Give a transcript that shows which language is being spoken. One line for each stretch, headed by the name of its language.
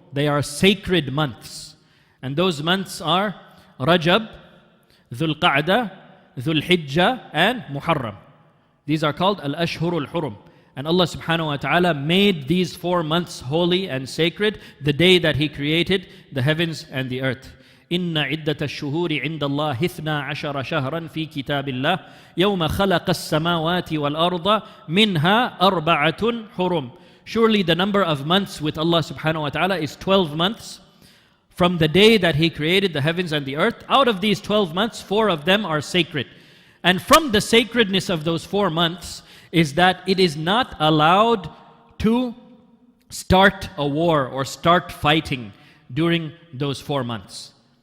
English: They are sacred months. And those months are Rajab, Dhul Qa'dah, Dhul Hijjah, and Muharram. These are called Al-Ashhurul Hurum. And Allah subhanahu wa ta'ala made these 4 months holy and sacred the day that He created the heavens and the earth.
Arabic: إن عدة الشهور عند الله 12 شهرا في كتاب الله يوم خلق السماوات والأرض منها 4 حرم.
English: Surely the number of months with Allah subhanahu wa ta'ala is 12 months from the day that He created the heavens and the earth. Out of these 12 months, 4 of them are sacred. And from the sacredness of those 4 months is that it is not allowed to start a war or start fighting during those 4 months.